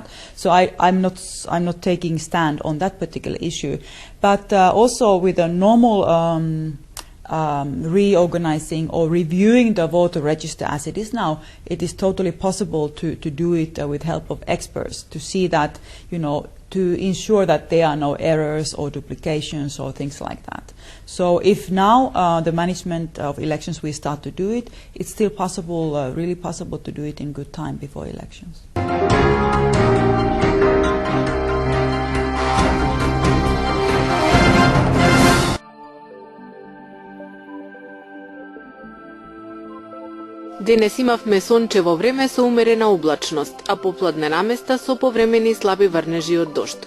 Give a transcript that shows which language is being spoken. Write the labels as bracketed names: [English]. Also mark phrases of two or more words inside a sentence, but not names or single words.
[English] So I'm not taking stand on that particular issue, but also with a normal reorganizing or reviewing the voter register as it is now, it is totally possible to do it with help of experts, to see that, to ensure that there are no errors or duplications or things like that. So if now the management of elections we start to do it, it's still possible, really possible to do it in good time before elections. [Macedonian] Денес имавме сончево време со умерена облачност, а попладне наместа со повремени слаби врнежи од дожд.